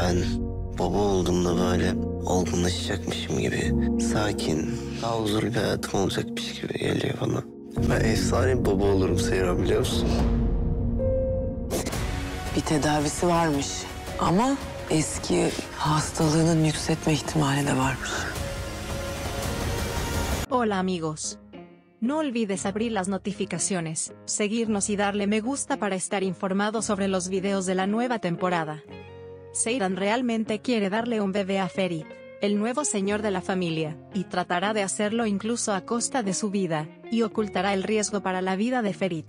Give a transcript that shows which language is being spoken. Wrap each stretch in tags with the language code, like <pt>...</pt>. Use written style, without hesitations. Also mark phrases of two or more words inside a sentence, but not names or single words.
<tr>Ben baba olduğumda böyle olgunlaşacakmışım gibi, sakin, daha huzurlu bir hayatım olacakmış gibi geliyor bana. Ben efsane bir baba olurum Seyran, biliyor musun? Bir tedavisi varmış ama eski hastalığının yükseltme ihtimali de varmış.</tr> <es>Hola amigos. No olvides abrir las notificaciones, seguirnos y darle me gusta para estar informado sobre los videos de la nueva temporada. Seyran realmente quiere darle un bebé a Ferit, el nuevo señor de la familia, y tratará de hacerlo incluso a costa de su vida, y ocultará el riesgo para la vida de Ferit.</es>